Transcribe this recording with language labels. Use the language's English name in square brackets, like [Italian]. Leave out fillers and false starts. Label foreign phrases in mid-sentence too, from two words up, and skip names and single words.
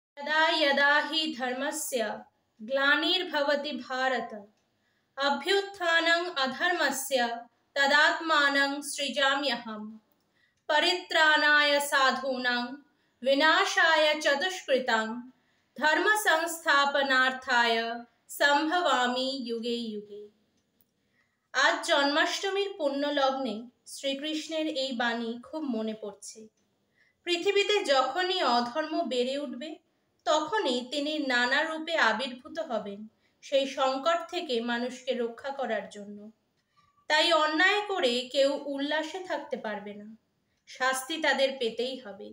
[Sanskrit] यदा यदा हि धर्मस्य ग्लानिर्भवति भारत अभ्युत्थानं अधर्मस्य तदात्मानं सृजाम्यहम् परित्राणाय साधूनां विनाशाय च दुष्कृतां धर्म संस्थापनार्थाय संभवामि युगे युगे। [Bangla] আজ জন্মাষ্টমীর পুণ্য লগ্নে শ্রীকৃষ্ণের এই বাণী খুব মনে পড়ছে। পৃথিবীতে যখনই অধর্ম বেড়ে উঠবে তখনই তিনি নানা রূপে আবির্ভূত হবেন সেই সংকট থেকে মানুষকে রক্ষা করার জন্য। তাই অন্যায় করে কেউ উল্লাসে থাকতে পারবে না, শাস্তি তাদের পেতেই হবে।